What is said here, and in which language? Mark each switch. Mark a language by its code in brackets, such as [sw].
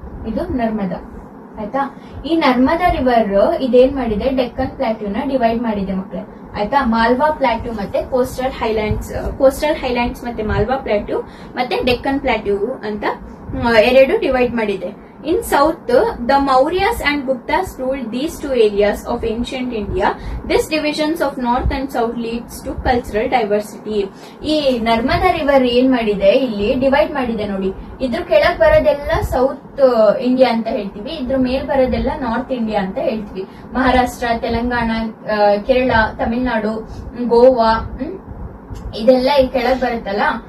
[kn] ಇದು ನರ್ಮದಾ ಆಯ್ತಾ. ಈ ನರ್ಮದಾ ರಿವರ್ ಇದೇನ್ ಮಾಡಿದೆ, ಡೆಕ್ಕನ್ ಪ್ಲಾಟ್ಯೂನ ಡಿವೈಡ್ ಮಾಡಿದೆ ಮಕ್ಕಳೇ ಆಯ್ತಾ. ಮಾಲ್ವಾ ಪ್ಲಾಟ್ಯೂ ಮತ್ತೆ ಕೋಸ್ಟಲ್ ಹೈಲ್ಯಾಂಡ್ಸ್ ಮತ್ತೆ ಮಾಲ್ವಾ ಪ್ಲಾಟ್ಯೂ ಮತ್ತೆ ಡೆಕ್ಕನ್ ಪ್ಲಾಟ್ಯೂ ಅಂತ ಎರಡು ಡಿವೈಡ್ ಮಾಡಿದೆ. [en] In south, the Mauryas and Guptas ruled these two areas of ancient India. This divisions of north and south leads to cultural diversity. [kn] ಈ ನರ್ಮದಾ ರಿವರ್ ಏನ್ ಮಾಡಿದೆ, ಇಲ್ಲಿ ಡಿವೈಡ್ ಮಾಡಿದೆ ನೋಡಿ. ಇದ್ರ ಕೆಳಗ್ ಬರೋದೆಲ್ಲ ಸೌತ್ ಇಂಡಿಯಾ ಅಂತ ಹೇಳ್ತೀವಿ, ಇದ್ರ ಮೇಲ್ ಬರೋದೆಲ್ಲ ನಾರ್ತ್ ಇಂಡಿಯಾ ಅಂತ ಹೇಳ್ತೀವಿ. ಮಹಾರಾಷ್ಟ್ರ, ತೆಲಂಗಾಣ, ಕೇರಳ, ತಮಿಳುನಾಡು, ಗೋವಾ, ಇದೆಲ್ಲ ಈ ಕೆಳಗ್ ಬರುತ್ತಲ್ಲ.